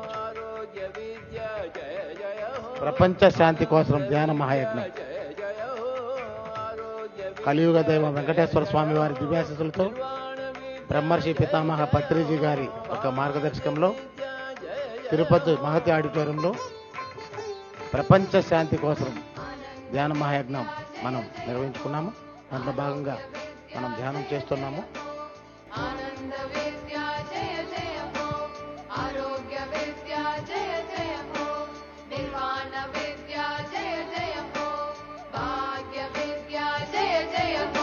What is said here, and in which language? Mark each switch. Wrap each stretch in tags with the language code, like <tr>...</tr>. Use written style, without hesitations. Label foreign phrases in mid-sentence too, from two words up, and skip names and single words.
<te>ప్రపంచ శాంతి కోసం ధ్యాన మహాయజ్ఞం కలియుగ దైవం వెంకటేశ్వర స్వామి వారి దివ్యాశీస్సులతో బ్రహ్మర్షి పితామహ పత్రిజీ గారి ఒక మార్గదర్శకంలో తిరుపతి మహతి ఆడిటోరియంలో ప్రపంచ శాంతి కోసం ధ్యాన మహాయజ్ఞం మనం నిర్వహించుకున్నాము. దాంట్లో భాగంగా మనం ధ్యానం చేస్తున్నాము.</te> <hi>आनंद विद्या जय जय हो आरोग्य विद्या जय जय हो निर्वाण विद्या जय जय हो भाग्य विद्या जय जय हो</hi>